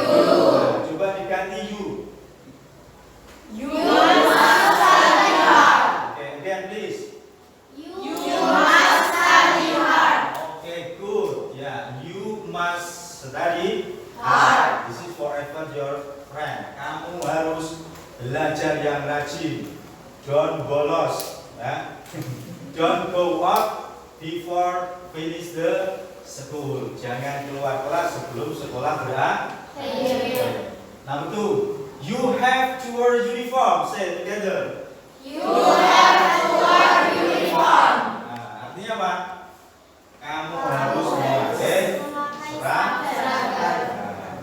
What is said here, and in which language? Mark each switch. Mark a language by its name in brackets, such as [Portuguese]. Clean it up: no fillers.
[Indonesian] Nah, coba diganti you. [English] You must study hard. Okay, again please. You must study hard. Okay, good. Yeah, you must study Hard. This is forever your friend. [Indonesian] Kamu harus belajar yang rajin. [English] Don't [Indonesian] bolos. Ya. [English] Don't go up before finish the school. [Indonesian] Jangan keluar kelas sebelum sekolah berakhir. [English] Number 2, you have to wear uniform. Say it together. You have to wear uniform. [Indonesian] Nah, artinya apa? Kamu harus memakai seragam.